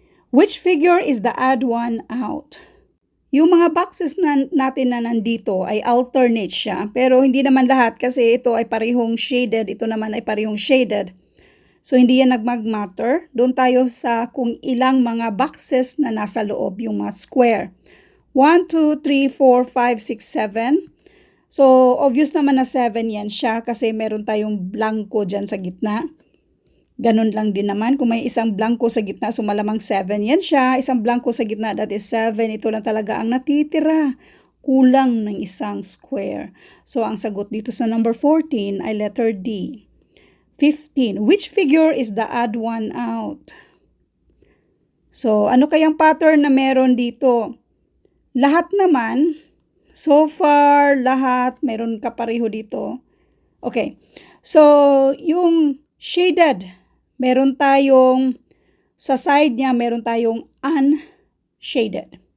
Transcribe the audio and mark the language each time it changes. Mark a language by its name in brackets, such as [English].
[English] Which figure is the odd one out? [Filipino] Yung mga boxes natin na nandito ay alternate siya, pero hindi naman lahat kasi ito ay parehong shaded, ito naman ay parehong shaded. So, hindi yan nagmag-matter. Doon tayo sa kung ilang mga boxes na nasa loob yung mga square. 1, 2, 3, 4, 5, 6, 7. So, obvious naman na 7 yan siya kasi meron tayong blanco dyan sa gitna. Ganun lang din naman. Kung may isang blanco sa gitna, so malamang 7 yan siya. Isang blanco sa gitna, [English] that is 7. [Filipino] Ito lang talaga ang natitira. Kulang ng isang square. So, ang sagot dito sa number 14 ay letter D. 15. [English] Which figure is the odd one out? [Filipino] So, ano kayang pattern na meron dito? Lahat naman, [English] so far, [Filipino] lahat, meron kapareho dito. Okay. So, yung shaded, meron tayong, sa side niya, meron tayong unshaded.